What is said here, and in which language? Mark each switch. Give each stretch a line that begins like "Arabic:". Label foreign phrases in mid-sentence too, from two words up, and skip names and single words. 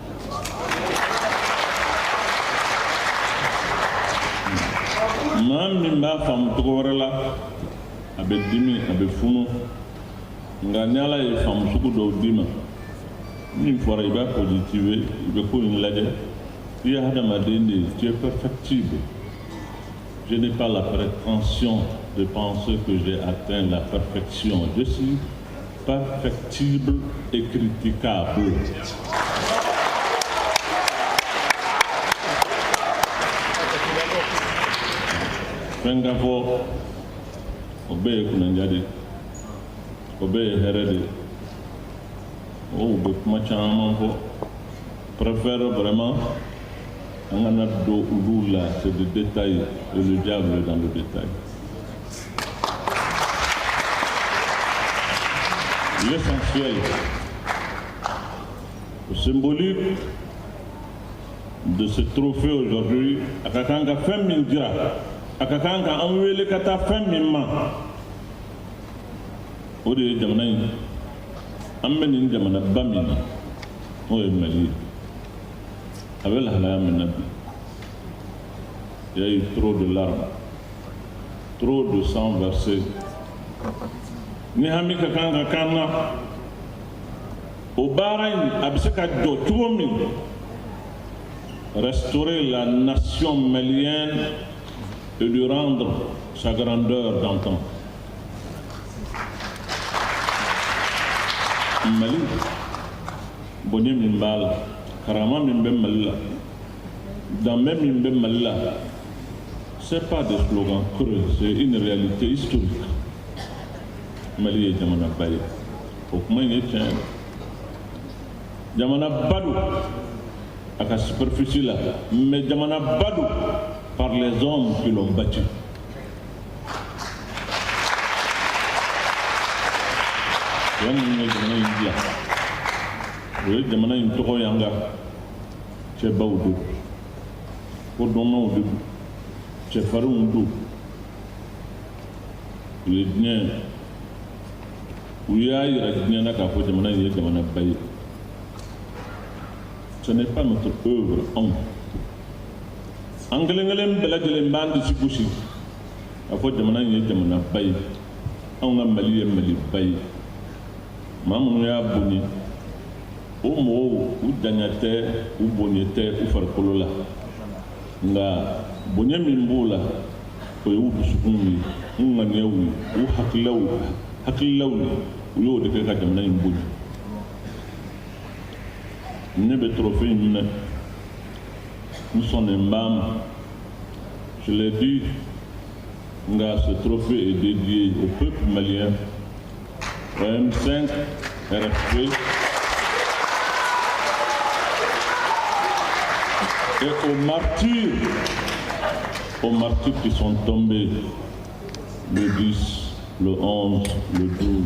Bambara: Maa min b'a faamu cogo wɛrɛ la, a bɛ dimi, a bɛ funu, nka ni Ala ye faamu sugu dɔw d'i ma, min fɔra i b'a positiver, i bɛ ko in lajɛ, i ye hadamaden de ye,
French: tu es perfectible. Je n'ai pas la prétention de penser que j'ai atteint la perfection. Je suis perfectible et critiquable.
Bambara: Fɛn ka fɔ, o bɛɛ ye kunanja de, o bɛɛ ye hɛrɛ de, o bɛ kuma caman fɔ.
French: Préfère vraiment
Bambara: an kana don olu la,
French: c'est des détails et le diable est dans le détail. L'essentiel, le symbolique de ce trophée aujourd'hui,
Bambara: a ka kan ka fɛn min dira, a ka kan ka an wele ka taa fɛn min ma, o de ye jamana in, an bɛ nin jamanaba min na, o ye Mali ye. A bɛ lahalaya min na bi,
French: il y a eu trop de larmes, trop de sang versé.
Bambara: Ni hami ka kan ka kan na, o baara in a bɛ se ka jɔ cogo min,
French: restaurer la nation malienne et lui rendre sa grandeur d'antan.
Bambara: Mali, bonye min b'a la, karama min bɛ Mali la, danbe min bɛ Mali la,
French: c'est pas des slogans creux, c'est une réalité historique.
Bambara: Mali ye jamanaba ye, o kuma in ye tiɲɛ ye. Jamanaba don a ka superficie la, mais jamanaba don
French: par les hommes qui l'ont bâti.
Bambara: Yan minnu ye jamana in dilan, o ye jamana in tɔgɔ y'an ka cɛbaw don, kodɔnnaw de don, cɛfarinw don. U ye diɲɛ u y'a yira diɲɛ k'a fɔ jamana in ye jamanaba ye.
French: Ce n'est pas notre œuvre,
Bambara: anw. An kelen kelen bɛɛ lajɛlen b'an disi gosi k'a fɔ jamana in ye jamanaba ye. Anw ka Mali ye Maliba ye. Maa minnu y'a bonya o mɔgɔw u janya tɛ u bonya tɛ u farikolo la nka bonya min b'o la o ye u dusukun ye u ŋaniyaw ye u hakililaw ye u y'o de kɛ ka jamana in bonya. Ne bɛ trophée in minɛ n sɔnnen b'a ma
French: je l'ai dit nka ce trophée est dédié au peuple malien, au M5 RFP et aux martyrs qui sont tombés le 10, le 11, le 12.